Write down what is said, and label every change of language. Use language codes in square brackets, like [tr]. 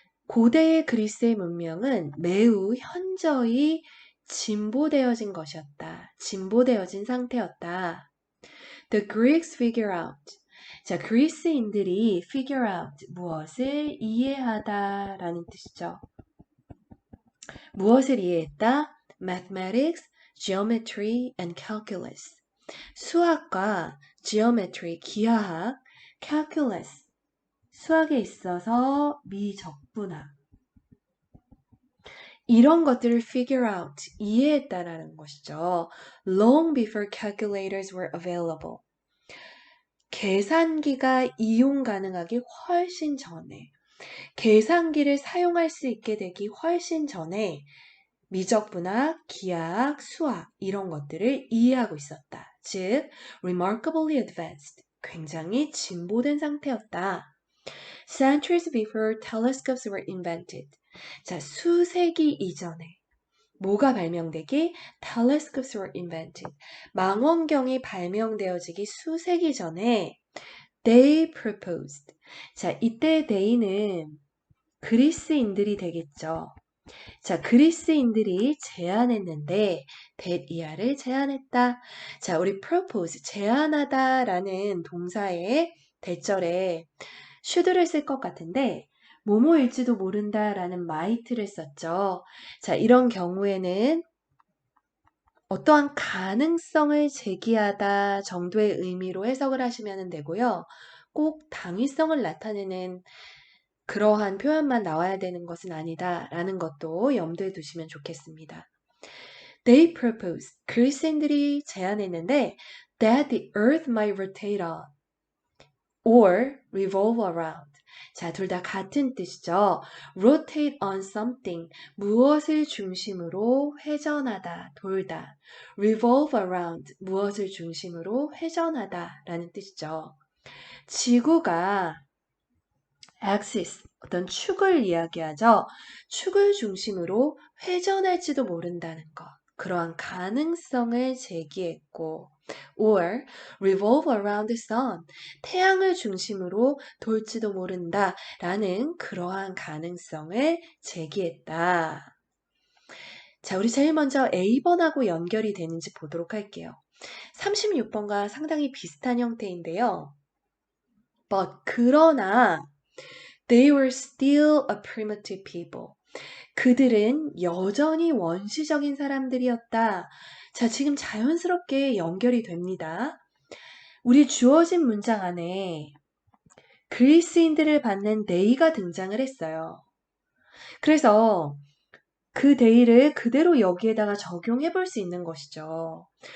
[ko] 고대의 그리스의 문명은 매우 현저히 진보되어진 것이었다. 진보되어진 상태였다. [en] The Greeks figure out. [ko] 자, 그리스인들이 [en] figure out, [ko] 무엇을 이해하다 라는 뜻이죠. 무엇을 이해했다? [en] Mathematics, geometry, and calculus. [ko] 수학과 geometry, 기하학, calculus, 수학에 있어서 미적분학. 이런 것들을 [en] figure out, [ko] 이해했다라는 것이죠. [en] Long before calculators were available. [ko] 계산기가 이용 가능하기 훨씬 전에, 계산기를 사용할 수 있게 되기 훨씬 전에 미적분학, 기하학, 수학 이런 것들을 이해하고 있었다. 즉, [en] remarkably advanced, [ko] 굉장히 진보된 상태였다. [en] Centuries before telescopes were invented. [ko] 자, 수세기 이전에 뭐가 발명되기? [en] Telescopes were invented. [ko] 망원경이 발명되어지기 수세기 전에 [en] they proposed. [ko] 자, 이때 they는 그리스인들이 되겠죠. 자, 그리스인들이 제안했는데 that 이하를 제안했다. 자, 우리 propose, 제안하다 라는 동사의 대절에 should를 쓸 것 같은데 뭐뭐일지도 모른다 라는 might를 썼죠. 자, 이런 경우에는 어떠한 가능성을 제기하다 정도의 의미로 해석을 하시면 되고요. 꼭 당위성을 나타내는 그러한 표현만 나와야 되는 것은 아니다 라는 것도 염두에 두시면 좋겠습니다. [en] They proposed, [ko] 그리스인들이 제안했는데 [en] that the earth might rotate on or revolve around. [ko] 자, 둘 다 같은 뜻이죠. rotate on something, 무엇을 중심으로 회전하다, 돌다. revolve around, 무엇을 중심으로 회전하다 라는 뜻이죠. 지구가 axis, 어떤 축을 이야기하죠. 축을 중심으로 회전할지도 모른다는 것. 그러한 가능성을 제기했고 [en] or revolve around the sun, [ko] 태양을 중심으로 돌지도 모른다 라는 그러한 가능성을 제기했다. 자, 우리 제일 먼저 A번하고 연결이 되는지 보도록 할게요. 36번과 상당히 비슷한 형태인데요. [en] But [ko] 그러나 [en] They were still a primitive people. [ko] 그들은 여전히 원시적인 사람들이었다. 자, 지금 자연스럽게 연결이 됩니다. 우리 주어진 문장 안에 그리스인들을 받는 they가 등장을 했어요. 그래서 그 they를 그대로 여기에다가 적용해 볼 수 있는 것이죠.